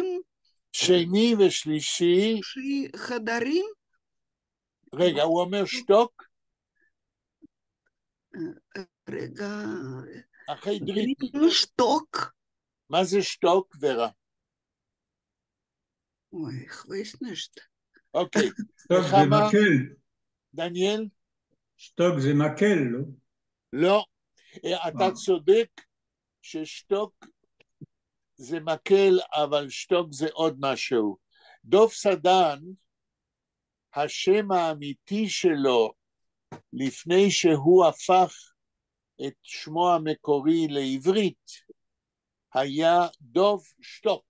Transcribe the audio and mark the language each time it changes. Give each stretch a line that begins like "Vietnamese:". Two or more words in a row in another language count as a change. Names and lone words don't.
Hebrew: שני ושלישי חדרים. רגע, הוא אומר שטוק? רגע. אחרי דריטן. שטוק. מה זה שטוק, ורה? אוי,
Yiddish: ich weiß nicht.
Hebrew: אוקיי. שטוק זה מקל. דניאל? שטוק זה מקל, לא? לא. אתה צודק ששטוק זה מקל, אבל שטוק זה עוד משהו. דוב סדן, השם האמיתי שלו, לפני שהוא הפך את שמו המקורי לעברית, היה דוב שטוק.